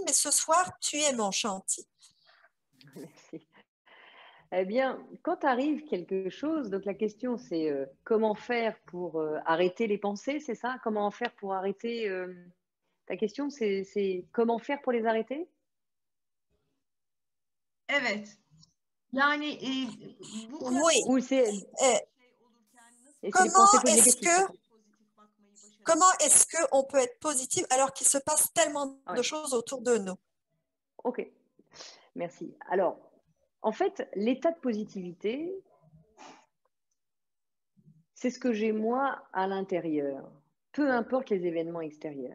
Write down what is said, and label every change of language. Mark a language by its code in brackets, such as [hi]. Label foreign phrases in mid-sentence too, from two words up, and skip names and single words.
[fr] Mais ce soir, tu es mon Chanty. Merci. Eh bien, quand arrive quelque chose, donc la question c'est comment faire pour arrêter les pensées, c'est ça? Comment faire pour arrêter ta question c'est comment faire pour les arrêter? [tr] evet. Yani bu kadar [fr] Oui. Ou c'est les Comment pensées est-ce négatives? qu'on peut être positif alors qu'il se passe tellement Ah de ouais. choses autour de nous? Ok, merci. Alors, en fait, l'état de positivité, c'est ce que j'ai moi à l'intérieur, peu importe les événements extérieurs.